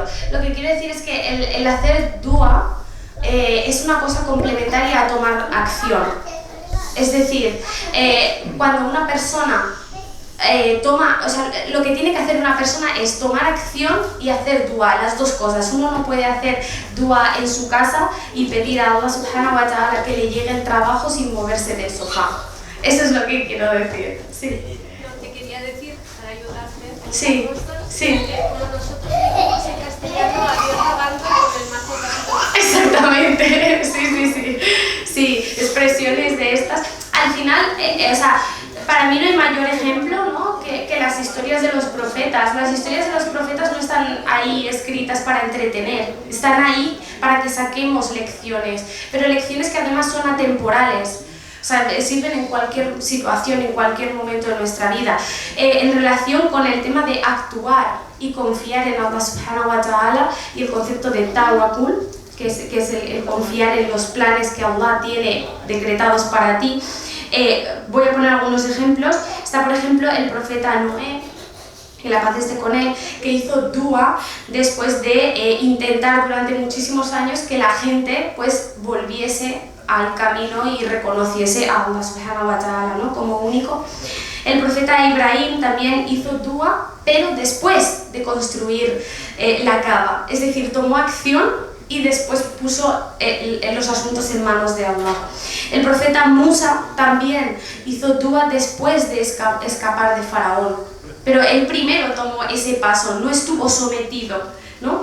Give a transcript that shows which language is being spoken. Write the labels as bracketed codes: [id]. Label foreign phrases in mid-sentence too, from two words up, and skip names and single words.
[es] Lo que quiero decir es que el hacer dua es una cosa complementaria a tomar acción. Es decir, cuando una persona o sea, lo que tiene que hacer una persona es tomar acción y hacer dua, las dos cosas. Uno no puede hacer dua en su casa y pedir a [ar] الله سبحانه وتعالى [es] que le llegue el trabajo sin moverse del sofá. Eso es lo que quiero decir. Sí. No, te quería decir, para ayudarte, Sí, sí. Bueno, nosotros decimos en castellano a Dios rogando con el mazo casi. Exactamente, sí. Sí, expresiones de estas. Al final, o sea, para mí no hay mayor ejemplo, ¿no?, que las historias de los profetas. Las historias de los profetas no están ahí escritas para entretener, están ahí para que saquemos lecciones, pero lecciones que además son atemporales. O sea, sirven en cualquier situación, en cualquier momento de nuestra vida. En relación con el tema de actuar y confiar en [ar] الله سبحانه وتعالى [es] y el concepto de tawakkul, que es el confiar en los planes que Allah tiene decretados para ti, voy a poner algunos ejemplos. Está, por ejemplo, el profeta Noé, que la paz esté con él, que hizo dua después de intentar durante muchísimos años que la gente pues volviese al camino y reconociese a [ar] الله سبحانه وتعالى, [es] ¿no?, como único. El profeta Ibrahim también hizo dua, pero después de construir la Kaaba, es decir, tomó acción y después puso los asuntos en manos de Allah. El profeta Musa también hizo dua después de escapar de Faraón, pero él primero tomó ese paso, no estuvo sometido, ¿no?